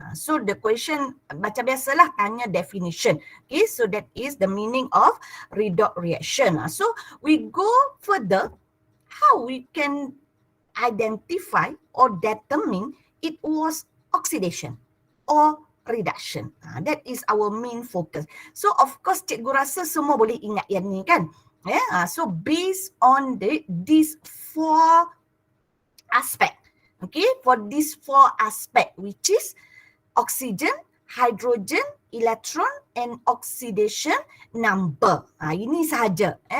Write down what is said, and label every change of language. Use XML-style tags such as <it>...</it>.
<en>So the question</en> <ms>macam biasalah tanya</ms> <en>definition. Okay, so that is the meaning of redox reaction. So we go further, how we can identify or determine it was oxidation or reduction. That is our main focus. So of course</en> <ms>cikgu rasa semua boleh ingat yang ni kan.</ms> <en>So based on these four aspect, okay, for these four aspect, which is oxygen, hydrogen, electron, and oxidation number.</en> <ms>Ini sahaja.</ms>